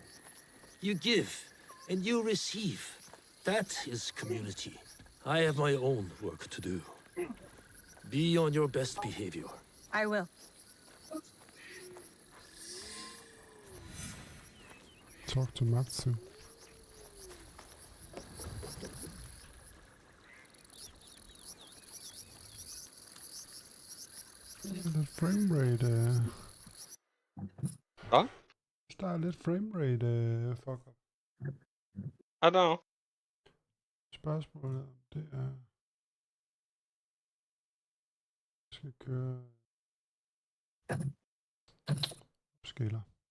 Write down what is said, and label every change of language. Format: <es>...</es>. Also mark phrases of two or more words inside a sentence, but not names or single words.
<en>You give, and you receive. That is community. I have my own work to do. Be on your best behavior. I will. Talk to Matsu.</en> <da>Lidt framerate. Hvad? Der er lidt framerate,</da> <en>fuck up. I don't know.</en> <da>Spørgsmålet om det er... Skal køre... Skiller.</da>